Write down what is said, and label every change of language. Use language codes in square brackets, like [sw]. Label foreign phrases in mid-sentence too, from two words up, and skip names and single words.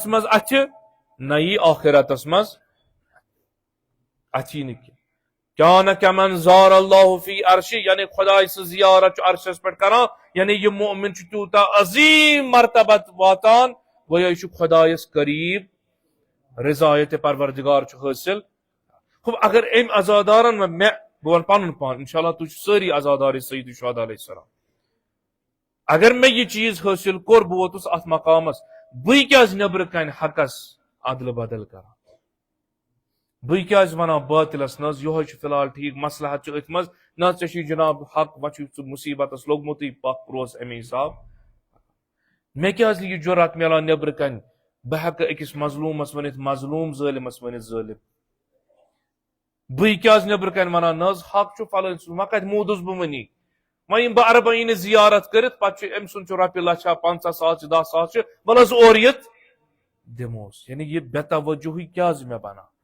[ks] منٛز اَتھِ نہ یی آخرتس منٛز اَتھی نہٕ کینٛہہ کیٛاہ [ar] کمن زار اللہ فی عرشی [ks] یعنی خداے سٕنٛز زیارت چھُ عرشس پٮ۪ٹھ کران یعنی یہِ مؤمن چھُ تیوٗتاہ عظیٖم مرتبت واتان گویا یہِ چھُ خدایس قریٖب رضایت پروردگار چھُ حٲصِل ہُہ اگر أمۍ عزادارن منٛز مےٚ بہٕ وَنہٕ پنُن پان انشاء اللہ تُہۍ چھِو سٲری عزادار سید الشہداء [ar] علیہ السلام [ks] اگر مےٚ یہِ چیٖز حٲصِل کوٚر بہٕ ووتُس اتھ مقامس بٕے کیٛازِ نیبرٕ کنہِ حقس ادلہٕ بدل کران بٕے کیٛازِ ونان باطلس نہ حظ یِہوے چھُ فی الحال ٹھیٖک مسلحت چھُ أتھۍ منٛز نہ ژےٚ چھُے جناب حق وۄنۍ چھُے ژٕ مُصیبتس لوٚگمُتٕے پکھ روز امے حساب مےٚ کیٛازِ نہٕ یہِ جُرات میلان نیبرٕ کنہِ بہٕ ہٮ۪کہٕ أکِس مظلوٗمس ؤنِتھ مظلوٗم ظٲلمس ؤنِتھ ظٲلم بٕے کیٛازِ نیبرٕ کنہِ ونان نہ حظ حق چھُ فلٲنۍ سُنٛد وۄنۍ کتہِ موٗدُس بہٕ وٕنی وۄنۍ یِم بہٕ اربعیٖنہِ زیارت کٔرِتھ پتہٕ چھُ أمۍ سُنٛد چھُ رۄپیہِ لچھا 50,000 چھِ 10,000 چھِ وَلہٕ حظ اورٕ یِتھ دِموس یعنی یہِ بے توجہی کیٛازِ مےٚ بنان